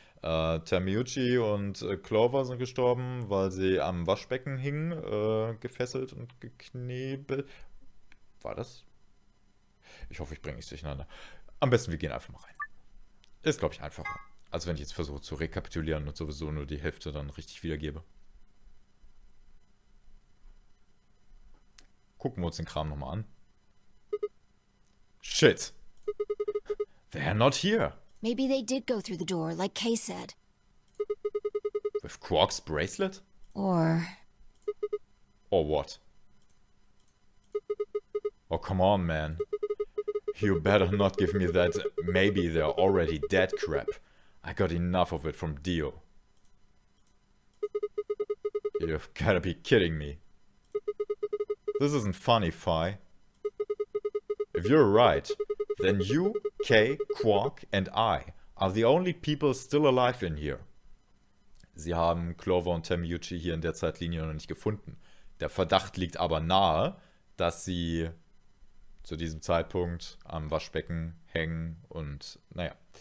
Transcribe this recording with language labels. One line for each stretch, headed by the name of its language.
German: Termiucci und Clover sind gestorben, weil sie am Waschbecken hingen, gefesselt und geknebelt. War das? Ich hoffe, ich bringe nichts durcheinander. Am besten, wir gehen einfach mal rein. Ist, glaube ich, einfacher. Als wenn ich jetzt versuche zu rekapitulieren und sowieso nur die Hälfte dann richtig wiedergebe. Gucken wir uns den Kram nochmal an.
English: Shit. They're not here. Maybe they did go through the door, like Kay said. With Quark's bracelet? Or what? Oh, come on, man. You better not give me that maybe they're already dead crap. I got enough of it from Dio. You've gotta be kidding me. This isn't funny, Phi. If you're right, then you, Kay, Quark and I are the only people still alive in here.
German: Sie haben Clover und Termiucci hier in der Zeitlinie noch nicht gefunden. Der Verdacht liegt aber nahe, dass sie zu diesem Zeitpunkt am Waschbecken hängen und naja.